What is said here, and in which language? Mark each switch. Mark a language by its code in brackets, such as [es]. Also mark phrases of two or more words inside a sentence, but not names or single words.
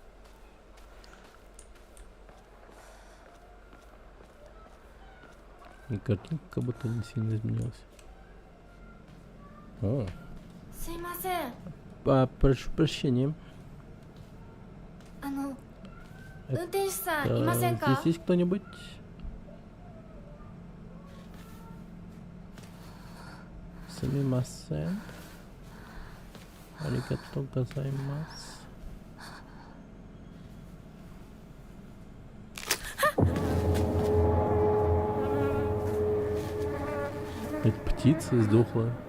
[ru] И картинка как будто не сильно изменилась. О. [ja] すいません。 [ru] Прошу прощения. [ja] 運転手さんいませんか？ [ru] Здесь есть кто-нибудь? Сумимасен. [ja] ありがとうございます. [ru] Это птица сдохла.